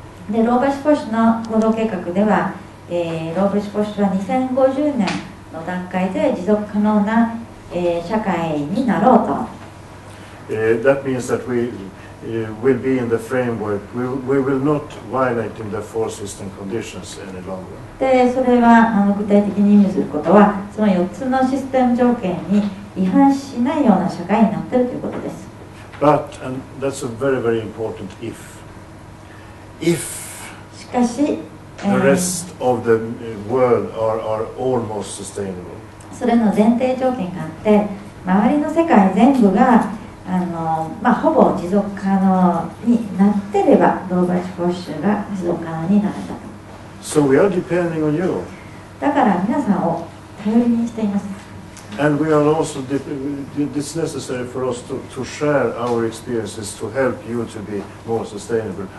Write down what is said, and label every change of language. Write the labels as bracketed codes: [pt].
[ja] でローバシフォッシュの行動計画では、ローバシフォッシュは2050年の段階で持続可能な、社会になろうと。 [en] That means that we will be in the framework. We will not violate in the four system conditions any longer. [ja] でそれは具体的に意味することはその4つのシステム条件に違反しないような社会になっているということです。 [en] But, and that's a very, very important if. [ja] しかし、 [en] the rest of the world are almost sustainable. [ja] それの前提条件があって周りの世界全部がほぼ持続可能になってればローバシフォッシュが持続可能になるんだと。 [en] So we are depending on you. [ja] だから皆さんを頼りにしています。 [en] And we are also, it's necessary for us to share our experiences to help you to be more sustainable.